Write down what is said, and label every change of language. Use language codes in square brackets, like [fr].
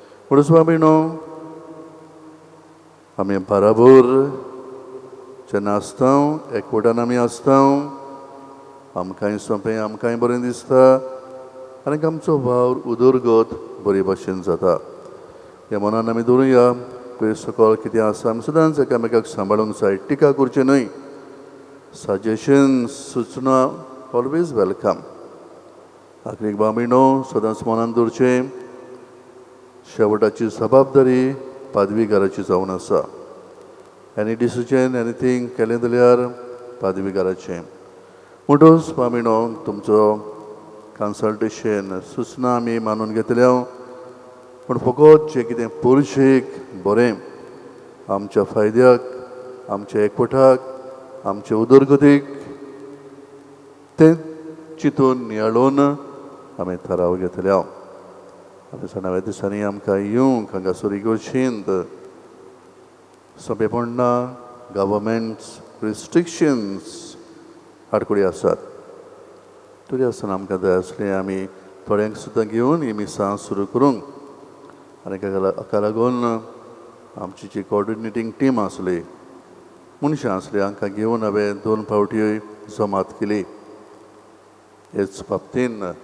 [gom] म्हणून स्वामीनो आमी बराबर जेन्ना आसता एकवटान आमी आसता आमकांय सोंपें आमकांय बरें दिसता आनी आमचो वावर उदरगत बरे भशेन जाता. ह्या मनान आमी दवरुया पयर सकयल कितें आसा आमी सदांच एकामेकाक सांबाळूंक जाय. टिका करची न्हय. [en] suggestions [gom] सुचना [en] Always welcome. [gom] आखरीक बामीणो सदांच मनान दवरचें शेवटाची जबाबदारी पादवीकाराची जावन आसा. [en] any decision anything [gom] केलें जाल्यार पादवीकाराचें. म्हणटच बामीणो तुमचो कन्सल्टेशन सुचना आमी मानून घेतल्या पूण फकत जें कितें पुरशेक बरें आमच्या फायद्याक आमच्या एकवटाक आमचे उदरगतीक तें चिंतून नियाळून आमी थाराव घेतल्या. आनी सणाव्या दिसांनी आमकां येवंक हांगासर इगर्जेंत सोंपेपण ना. [en] governments restrictions [gom] आडखळी आसात. तरी आसतना आमकां जाय आसलें आमी थोड्यांक सुद्दां घेवन ही मिसां सुरू करूंक आनी हाका लागून आमची जी कॉर्डिनेटींग टीम आसली मनशां आसलीं हांकां घेवन हांवें 2 फावटी जमात केली हेच बाबतीन.